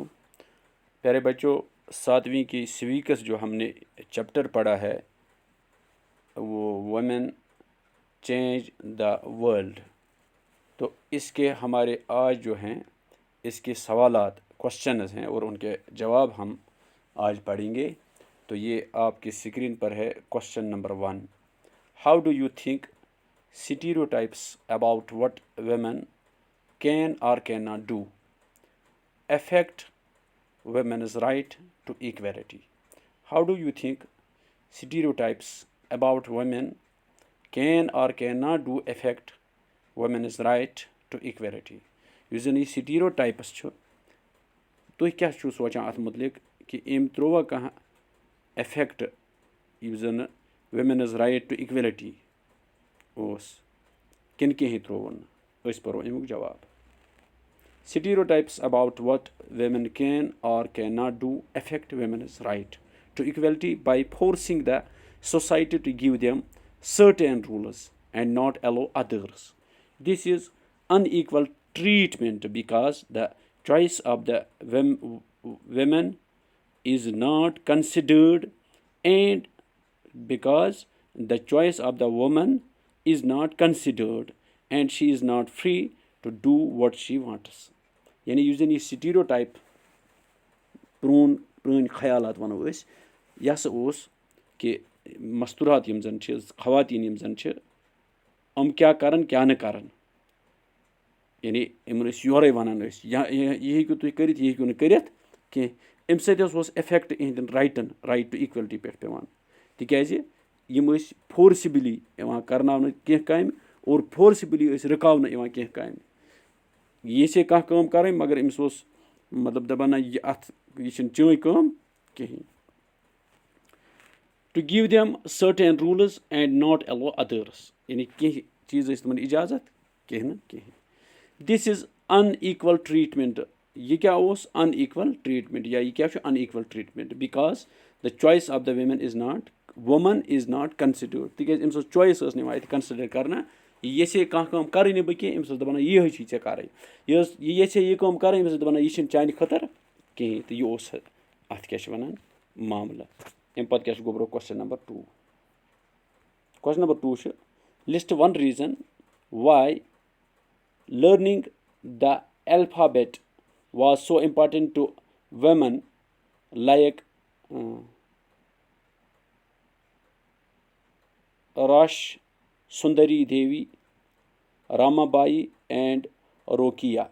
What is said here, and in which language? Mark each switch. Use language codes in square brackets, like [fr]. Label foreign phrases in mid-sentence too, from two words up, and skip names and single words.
[hi] प्यारे बच्चों, 7वीं की स्वीकस जो हमने चैप्टर पढ़ा है वो वुमेन चेंज द वर्ल्ड। तो इसके हमारे आज जो हैं इसके सवालात क्वेश्चंस हैं और उनके जवाब हम आज पढ़ेंगे। तो ये आपकी स्क्रीन पर है। [en] question number [hi] 1, [en] how do you think stereotypes about what women can or cannot do affect women's right to equality? How do you think stereotypes about women can or cannot do affect women's right to equality? [ks] یُس زن یہِ stereotypes چھُ تُہۍ کیٛاہ چھُو سونٛچان اَتھ مُتعلِق کہِ أمۍ ترٛووا کانٛہہ اِفیکٹ یُس زن [en] women's right to equality [ks] اوس کِنہٕ کِہیٖنۍ ترٛووُن نہٕ؟ أسۍ پَرو اَمیُک جواب. [en] Stereotypes about what women can or cannot do affect women's right to equality by forcing the society to give them certain rules and not allow others. This is unequal treatment because the choice of the women is not considered, and because the choice of the woman is not considered and she is not free to do what she wants. [ks] یعنی یُس زن یہِ سٹیریوٹایپ پرٛٲنۍ خیالات وَنو أسۍ یہِ ہسا اوس کہِ مستوٗرات یِم زن چھِ خواتیٖن یِم زن چھِ یِم کیٛاہ کرن کیٛاہ نہٕ کرن. یعنی یِمن ٲسۍ یورے وَنان ٲسۍ یا یہِ ہیٚکِو تُہۍ کٔرِتھ یہِ ہیٚکِو نہٕ کٔرِتھ کینٛہہ. اَمہِ سۭتۍ حظ اوس اِفیکٹ یِہنٛدٮ۪ن رایٹن [en] right to equality [ks] پٮ۪ٹھ پیٚوان. تِکیٛازِ یِم ٲسۍ فورسِبلی یِوان کرناونہٕ کینٛہہ کامہِ اور فورسِبلی ٲسۍ رُکاونہٕ یِوان کینٛہہ کامہِ. یہِ یژھے کانٛہہ کٲم کرٕنۍ مگر أمِس اوس مطلب دپان نہ یہِ اَتھ یہِ چھنہٕ چٲنۍ کٲم کِہینۍ. [en] to give them certain rules and not allow others. [ks] یعنی کینٛہہ چیٖز ٲسۍ تِمن اِجازت کینٛہہ نہٕ کِہینۍ. [en] this is unequal treatment. [ks] یہِ کیٛاہ اوس [en] unequal treatment [ks] یا یہِ کیٛاہ چھُ [en] unequal treatment because the choice of the women is not women is not considered. [ks] تِکیٛازِ أمۍ سٕنٛز چویس ٲس نہٕ یِوان اَتہِ کنسِڈر کرنہٕ. یہِ یژھے کانٛہہ کٲم کرٕنۍ نہٕ بہٕ کینٛہہ أمِس ٲس دپان یِہے چھِ ژےٚ کرٕنۍ. یہِ یژھے یہِ کٲم کرٕنۍ أمِس ٲس دپان یہِ چھنہٕ چانہِ خٲطرٕ کِہینۍ. تہٕ یہِ اوس اَتھ کیٛاہ چھِ وَنان معاملہٕ. اَمہِ پتہٕ کیٛاہ چھُ گوٚبرو کوسچن نمبر 2. [en] question number 2 چھُ لسٹ 1 reason why learning the alphabet was so important to women like Rash Sundari Devi, Ramabai and Rokia.